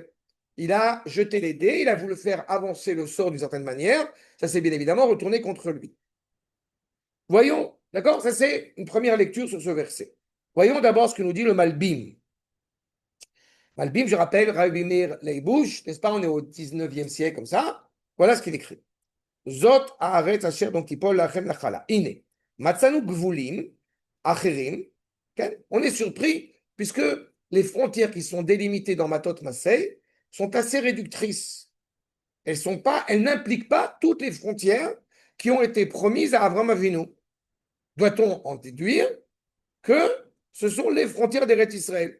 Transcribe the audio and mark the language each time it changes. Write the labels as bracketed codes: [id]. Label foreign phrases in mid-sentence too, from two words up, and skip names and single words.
[fr] Il a jeté les dés, il a voulu faire avancer le sort d'une certaine manière, ça s'est bien évidemment retourné contre lui. Voyons, d'accord? Ça c'est une première lecture sur ce verset. Voyons d'abord ce que nous dit le Malbim. Malbim, je rappelle, Rabbi Meir Leibouch, n'est-ce pas? On est au 19e siècle comme ça. Voilà ce qu'il écrit. [he] זאת הארץ אשר donc תפול לכם לחלה. Ine. מצאנו גבולים אחרים. [fr] On est surpris puisque les frontières qui sont délimitées dans Matot Masei sont assez réductrices. Elles n'impliquent pas toutes les frontières qui ont été promises à Avram Avinu. Doit-on en déduire que ce sont les frontières d'Eretz Israël?